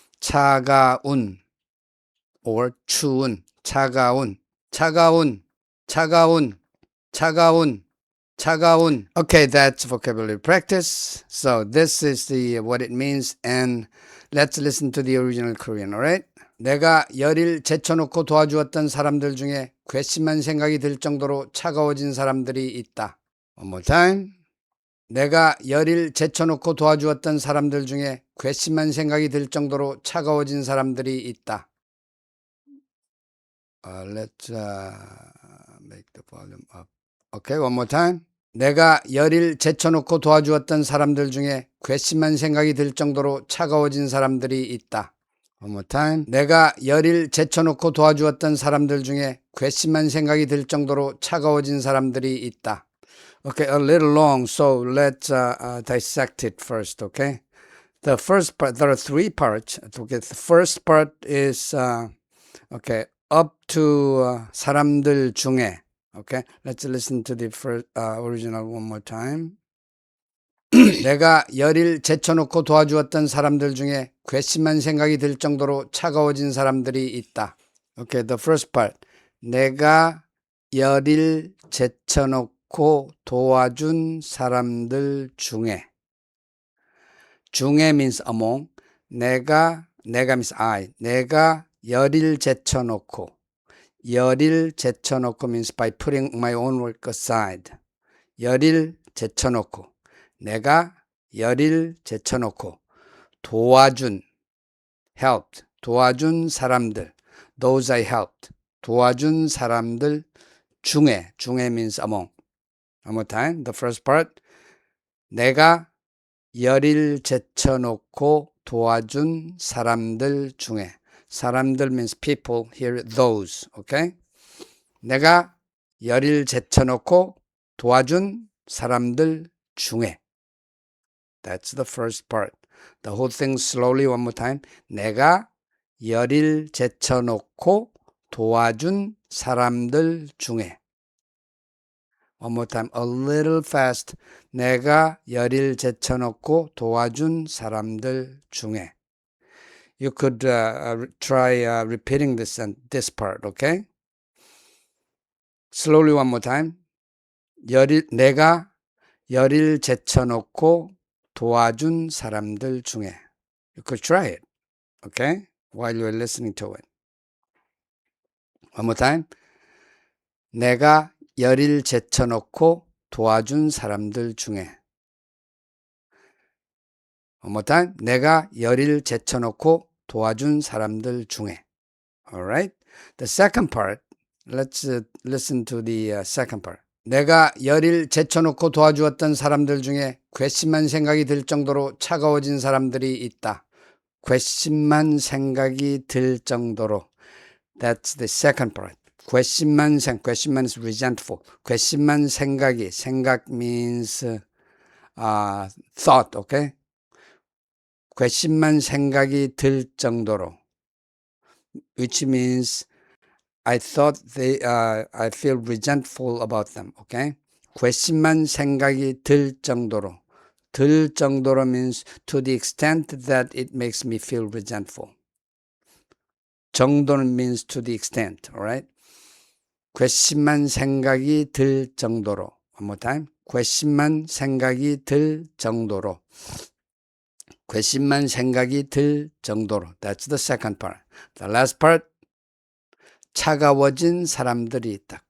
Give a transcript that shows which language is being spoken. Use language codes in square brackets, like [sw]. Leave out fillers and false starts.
[ko] 차가운. Or 추운. 차가운. 차가운. 차가운. 차가운. 차가운. [en] Okay, that's vocabulary practice. So this is what it means, and let's listen to the original Korean, alright? [ko] 내가 열일 제쳐놓고 도와주었던 사람들 중에 괘씸한 생각이 들 정도로 차가워진 사람들이 있다. [en] One more time. [ko] 내가 열일 제쳐놓고 도와주었던 사람들 중에 괘씸한 생각이 들 정도로 차가워진 사람들이 있다. [en] Let's make the volume up. Okay, one more time. [ko] 내가 열일 제쳐놓고 도와주었던 사람들 중에 괘씸한 생각이 들 정도로 차가워진 사람들이 있다. [en] One more time. [ko] 내가 열일 제쳐놓고 도와주었던 사람들 중에 괘씸한 생각이 들 정도로 차가워진 사람들이 있다. [en] Okay, a little long, so let's dissect it first, okay? The first part, there are three parts. Okay, the first part is, okay, up to [ko] 사람들 중에. [en] Okay, let's listen to the first, original one more time. [ko] 내가 열일 제쳐놓고 도와주었던 사람들 중에 괘씸한 생각이 들 정도로 차가워진 사람들이 있다. [en] Okay, the first part. [ko] 내가 열일 제쳐놓고 도와준 사람들 중에. [en] 중에 means among. [ko] 내가 [en] means I. [ko] 내가 열일 제쳐놓고. [en] 열일 제쳐놓고 means by putting my own work aside. [ko] 열일 제쳐놓고. 내가 열일 제쳐놓고. 도와준. [en] helped. [ko] 도와준 사람들. [en] those I helped. [ko] 도와준 사람들 중에. [en] 중에 means among. One more time. The first part. [ko] 내가 열일 제쳐놓고 도와준 사람들 중에. [en] 사람들 means people. Here, those. Okay? [ko] 내가 열일 제쳐놓고 도와준 사람들 중에. [en] That's the first part. The whole thing slowly one more time. [ko] 내가 열일 제쳐놓고 도와준 사람들 중에. [en] One more time. A little fast. [ko] 내가 열일 제쳐놓고 도와준 사람들 중에. [en] You could try repeating this part, okay? Slowly one more time. [ko] 내가 열일 제쳐놓고 도와준 사람들 중에. [en] You could try it, okay? While you're listening to it. One more time. [ko] 내가 열일 제쳐놓고 도와준 사람들 중에. [en] One more time. [ko] 내가 열일 제쳐놓고 도와준 사람들 중에. [en] Alright. The second part. Let's listen to the second part. [ko] 내가 열일 제쳐놓고 도와주었던 사람들 중에 괘씸한 생각이 들 정도로 차가워진 사람들이 있다. 괘씸한 생각이 들 정도로. [en] That's the second part. 괘씸한 is resentful. [ko] 괘씸한 생각이, [en] 생각 means thought, okay? [ko] 괘씸한 생각이 들 정도로, [en] which means I feel resentful about them, okay? [ko] 괘씸한 생각이 들 정도로. 들 정도로 [en] means to the extent that it makes me feel resentful. 정도는 means to the extent, alright? [ko] 괘씸한 생각이 들 정도로. [en] One more time. [ko] 괘씸한 생각이 들 정도로. 괘씸한 생각이 들 정도로. [en] That's the second part. The last part. [ko] 차가워진 사람들이 있다.